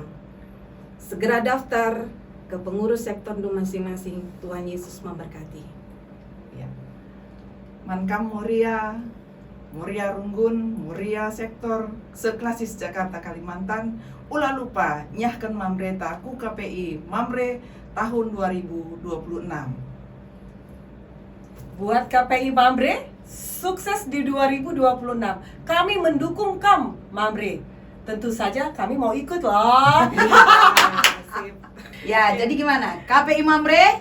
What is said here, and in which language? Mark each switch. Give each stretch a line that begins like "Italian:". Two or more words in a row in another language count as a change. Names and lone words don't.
Indonesian: Segera daftar ke pengurus sektor masing-masing. Tuhan Yesus memberkati.
Batak Karo: Mankam Moria, Moria Runggun, Moria Sektor, Seklasis Jakarta Kalimantan, ulah lupa nyahkan mamreta ku KPI Mamre tahun 2026.
Indonesian: Buat KPI Mamre, sukses di 2026. Kami mendukung Mamre. Tentu saja kami mau ikut loh. Ya, jadi gimana? KPI Mamre